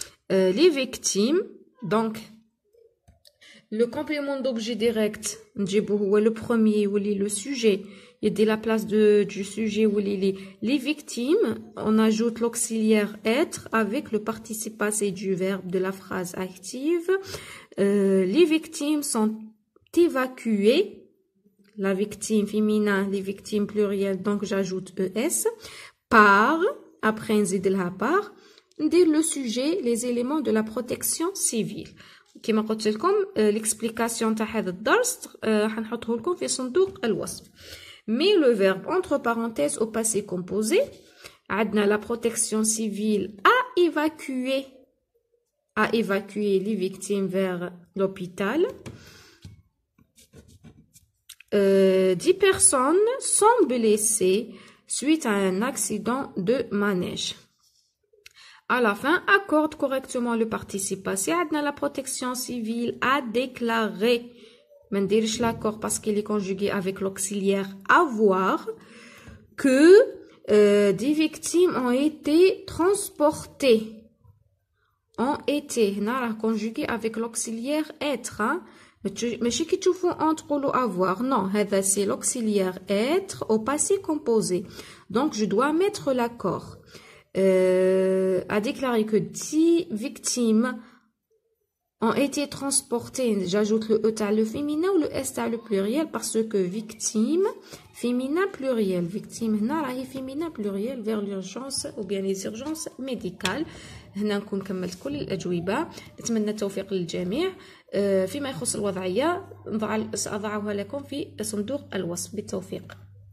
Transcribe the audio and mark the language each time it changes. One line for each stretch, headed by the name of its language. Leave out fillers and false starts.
French: Les victimes, donc le complément d'objet direct
Arabic: نجيبو هو
French: le premier
Arabic: واللي
French: le sujet
Arabic: يدي
French: la place du sujet واللي les victimes, on ajoute l'auxiliaire être avec le participe passé du verbe de la phrase active. Les victimes sont évacuées, la victime féminin, les victimes plurielles, donc j'ajoute ES, par, après
Arabic: نزيد لها
French: par,
Arabic: ندير
French: le sujet, les éléments de la protection civile.
Arabic: كما قلت لكم
French: l'explication
Arabic: تاع هذا الدرس حنحطه لكم في صندوق الوصف.
French: Mais le verbe entre parenthèses au passé composé,
Arabic: عندنا
French: la protection civile a évacué a évacué les victimes vers l'hôpital. 10 personnes sont blessées suite à un accident de manège. À la fin, accorde correctement le participe passé. La protection civile a déclaré, mais ne l'accord parce qu'il est conjugué avec l'auxiliaire avoir, que des victimes ont été transportées. Ont été, conjugué avec l'auxiliaire être.
Arabic: ماشي كي تشوفوا تقولوا avoir.
French: Non, c'est l'auxiliaire être au passé composé. Donc, je dois mettre l'accord. A déclaré que 10 victimes ont été transportées. J'ajoute le E à le féminin ou le S à le pluriel parce que victime, féminin pluriel. Victime,
Arabic: هنا
French: féminin pluriel vers l'urgence ou bien les urgences médicales.
Arabic: هنا نكون كملت كل الأجوبة. نتمنى التوفيق للجميع. فيما يخص الوضعية سأضعها لكم في صندوق الوصف. بالتوفيق.